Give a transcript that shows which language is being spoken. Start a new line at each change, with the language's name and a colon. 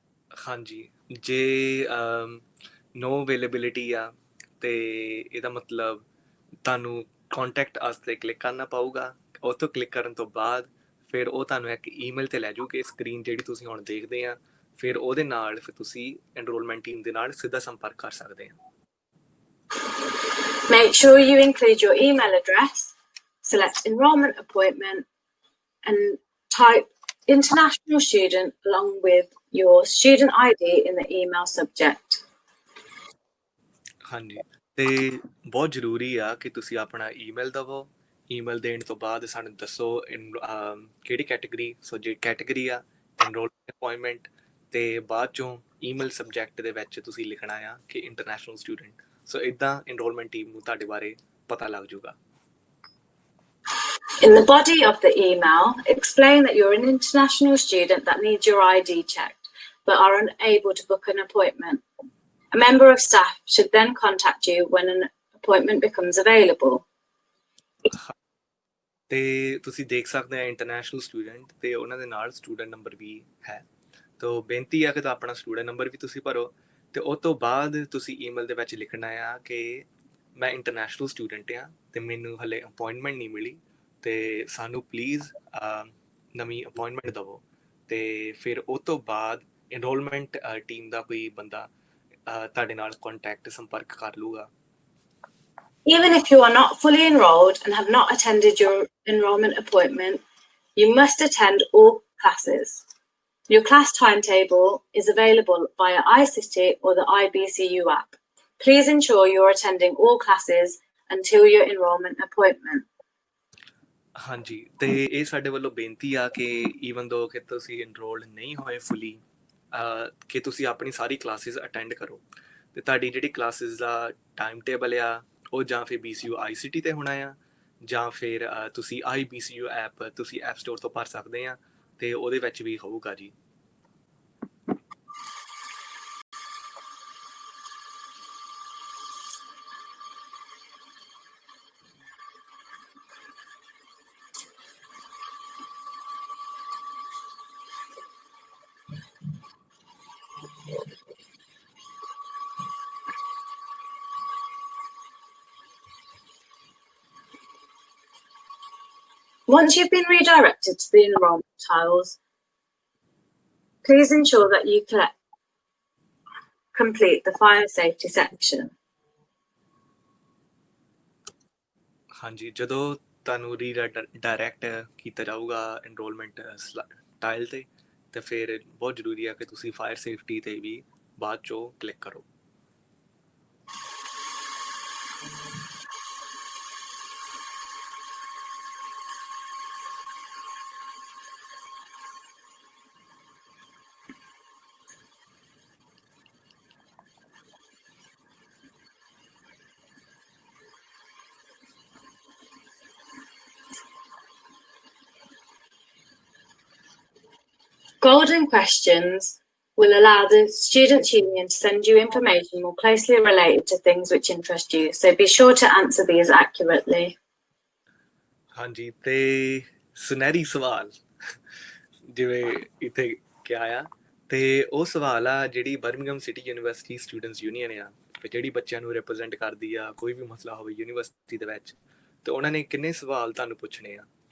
Punjabi: ਹਾਂਜੀ, ਜੇ ਨੋ ਅਵੇਲੇਬਿਲਿਟੀ ਆ ਤੇ ਇਹਦਾ ਮਤਲਬ ਤੁਹਾਨੂੰ ਕੰਟੈਕਟ ਅਸ 'ਤੇ ਕਲਿੱਕ ਕਰਨਾ ਪਊਗਾ। ਉਹ ਤੋਂ ਕਲਿੱਕ ਕਰਨ ਤੋਂ ਬਾਅਦ ਫਿਰ ਉਹ ਤੁਹਾਨੂੰ ਇੱਕ ਈਮੇਲ 'ਤੇ ਲੈ ਜਾਊਗੀ, ਸਕਰੀਨ ਜਿਹੜੀ ਤੁਸੀਂ ਹੁਣ ਦੇਖਦੇ ਆ। ਫਿਰ ਉਹਦੇ ਨਾਲ ਫਿਰ ਤੁਸੀਂ ਐਨਰੋਲਮੈਂਟ ਟੀਮ ਦੇ ਨਾਲ ਸਿੱਧਾ ਸੰਪਰਕ ਕਰ ਸਕਦੇ ਆ।
English: Make sure you include your email address, select enrolment appointment, and type international student along with your student ID in the email subject.
Punjabi: ਹਾਂਜੀ, ਤੇ ਬਹੁਤ ਜ਼ਰੂਰੀ ਆ ਕਿ ਤੁਸੀਂ ਆਪਣਾ ਈਮੇਲ ਦੇਵੋ। ਈਮੇਲ ਦੇਣ ਤੋਂ ਬਾਅਦ ਸਾਨੂੰ ਦੱਸੋ ਕਿਹੜੀ ਕੈਟੇਗਰੀ, ਸੋ ਜੇ ਕੈਟੇਗਰੀ ਆ ਐਨਰੋਲਮੈਂਟ ਅਪਾਇੰਟਮੈਂਟ, ਤੇ ਬਾਅਦ ਚੋਂ ਈਮੇਲ ਸਬਜੈਕਟ ਦੇ ਵਿੱਚ ਤੁਸੀਂ ਲਿਖਣਾ ਆ ਕਿ ਇੰਟਰਨੈਸ਼ਨਲ ਸਟੂਡੈਂਟ। ਸੋ ਇੱਦਾਂ ਐਨਰੋਲਮੈਂਟ ਟੀਮ ਨੂੰ ਤੁਹਾਡੇ ਬਾਰੇ ਪਤਾ ਲੱਗ ਜਾਊਗਾ।
English: In the body of the email, explain that you're an international student that needs your ID checked but are unable to book an appointment. A member of staff should then contact you when an appointment becomes available.
Punjabi: ਤੇ ਤੁਸੀਂ ਦੇਖ ਸਕਦੇ ਆ international student ਤੇ ਉਹਨਾਂ ਦੇ ਨਾਲ student number ਵੀ ਹੈ। ਤੋ ਬੇਨਤੀ ਆ ਕਿ ਤਾਂ ਆਪਣਾ ਸਟੂਡੈਂਟ ਨੰਬਰ ਵੀ ਤੁਸੀਂ ਭਰੋ, ਤੇ ਉਸ ਤੋਂ ਬਾਅਦ ਤੁਸੀਂ ਈਮੇਲ ਦੇ ਵਿੱਚ ਲਿਖਣਾ ਆ ਕਿ ਮੈਂ ਇੰਟਰਨੈਸ਼ਨਲ ਸਟੂਡੈਂਟ ਆ ਤੇ ਮੈਨੂੰ ਹਲੇ ਅਪਾਇੰਟਮੈਂਟ ਨਹੀਂ ਮਿਲੀ, ਤੇ ਸਾਨੂੰ ਪਲੀਜ਼ ਨਵੀਂ ਅਪਾਇੰਟਮੈਂਟ ਦੇਵੋ। ਤੇ ਫਿਰ ਉਸ ਤੋਂ ਬਾਅਦ ਐਨਰੋਲਮੈਂਟ ਟੀਮ ਦਾ ਕੋਈ ਬੰਦਾ ਤੁਹਾਡੇ ਨਾਲ ਕੰਟੈਕਟ ਸੰਪਰਕ ਕਰ ਲੂਗਾ।
English: Even if you are not fully enrolled and have not attended your enrolment appointment, you must attend all classes. Your class timetable is available via iCity or the IBCU app. Please ensure you are attending all classes until your enrolment appointment.
Punjabi: ਹਾਂਜੀ, ਤੇ ਇਹ ਸਾਡੇ ਵੱਲੋਂ ਬੇਨਤੀ ਆ ਕਿ even ਦੋ ਕਿ ਤੁਸੀਂ ਐਨਰੋਲਡ ਨਹੀਂ ਹੋਏ ਫੁੱਲੀ, ਕਿ ਤੁਸੀਂ ਆਪਣੀ ਸਾਰੀ ਕਲਾਸਿਸ ਅਟੈਂਡ ਕਰੋ। ਤੇ ਤੁਹਾਡੀ ਜਿਹੜੀ ਕਲਾਸਿਸ ਦਾ ਟਾਈਮ ਟੇਬਲ ਆ ਉਹ ਜਾਂ ਫਿਰ BCU ICT 'ਤੇ ਹੋਣਾ ਆ, ਜਾਂ ਫਿਰ ਤੁਸੀਂ IBCU ਐਪ ਤੁਸੀਂ ਐਪ ਸਟੋਰ ਤੋਂ ਭਰ ਸਕਦੇ ਆ, ਤੇ ਉਹਦੇ ਵਿੱਚ ਵੀ ਹੋਊਗਾ ਜੀ।
English: Once you've been redirected to the enrolment tiles, please ensure that you complete the fire safety section.
Punjabi: ਹਾਂਜੀ, ਜਦੋਂ ਤੁਹਾਨੂੰ ਰੀਡਾਇਰੈਕਟ ਕੀਤਾ ਜਾਊਗਾ ਐਨਰੋਲਮੈਂਟ ਟਾਈਲ 'ਤੇ, ਤੇ ਫਿਰ ਬਹੁਤ ਜ਼ਰੂਰੀ ਆ ਕਿ ਤੁਸੀਂ ਫਾਇਰ ਸੇਫਟੀ 'ਤੇ ਵੀ ਬਾਅਦ 'ਚੋਂ ਕਲਿੱਕ ਕਰੋ।
English: Golden questions will allow the Students' Union to send you information more closely related to things which interest you, so be sure to answer these accurately.
Punjabi: ਹਾਂਜੀ, ਤੇ ਸੁਨਹਿਰੀ ਸਵਾਲ ਜਿਵੇਂ ਇੱਥੇ ਕਿਹਾ ਆ, ਤੇ ਉਹ ਸਵਾਲ ਆ ਜਿਹੜੀ Birmingham city university students union ਆ, ਜਿਹੜੀ ਬੱਚਿਆਂ ਨੂੰ ਰਿਪਰੈਜ਼ੈਂਟ ਕਰਦੀ ਆ ਕੋਈ ਵੀ ਮਸਲਾ ਹੋਵੇ ਯੂਨੀਵਰਸਿਟੀ ਦੇ ਵਿੱਚ, ਤੇ ਉਹਨਾਂ ਨੇ ਕਿੰਨੇ ਸਵਾਲ ਤੁਹਾਨੂੰ ਪੁੱਛਣੇ ਆ।